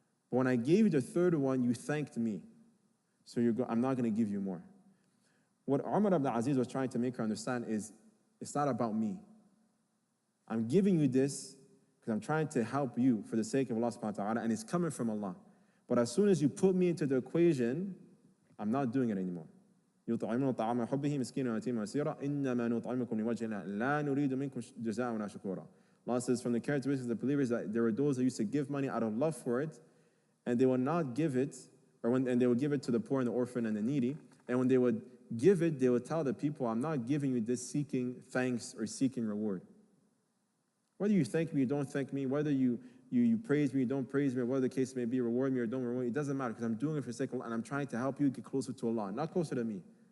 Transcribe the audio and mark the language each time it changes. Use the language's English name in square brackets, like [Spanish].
[English] But when I gave you the third one, you thanked me. So I'm not going to give you more. What Umar ibn Aziz was trying to make her understand is, it's not about me. I'm giving you this because I'm trying to help you for the sake of Allah subhanahu wa ta'ala, and it's coming from Allah. But as soon as you put me into the equation, I'm not doing it anymore. [Arabic] يطعمون الطعام حبه مسكينا ويتيما واسيرا إنما نطعمكم لوجه الله لا نريد منكم جزاء ولا شكورا. [English] Allah says from the characteristics of the believers that there were those that used to give money out of love for it, and they would not give it, and they would give it to the poor and the orphan and the needy. And when they would give it, they would tell the people, I'm not giving you this seeking thanks or seeking reward. Whether you thank me or don't thank me, whether you praise me or don't praise me, or whatever the case may be, reward me or don't reward me, it doesn't matter, because I'm doing it for the sake of Allah, and I'm trying to help you get closer to Allah, not closer to me.